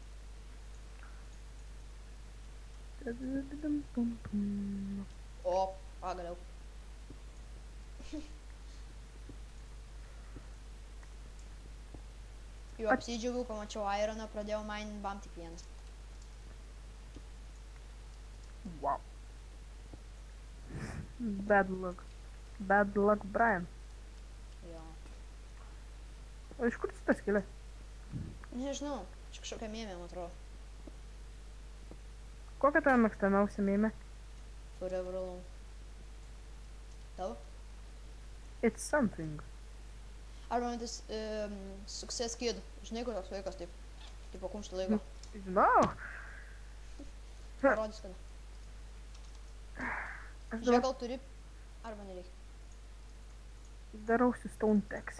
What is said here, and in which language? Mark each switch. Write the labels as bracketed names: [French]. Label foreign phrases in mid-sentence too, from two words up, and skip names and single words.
[Lithuanian] O, pagaliau. Jau apsidžiaugiau, pamačiau ironą, pradėjau mainin, bam tik vienas. [English] Wow. Bad luck. Bad luck, Brian. [Lithuanian] Jo. O iš kur šitas kilė? Nežinau, čia kažkokia mėmė, man atrodo. Kokia tavo mėgstamiausia mėmė? Forever alone. Tavo? [English] It's something. [Lithuanian] Arba man tas Success Kid. Žinai, kur toks vaikas taip. Taip po kumštį laiko. Žinau. Parodys kada. Aš Žiūrėk, gal turi, arba nereikia. darausi [English] stone pickaxe.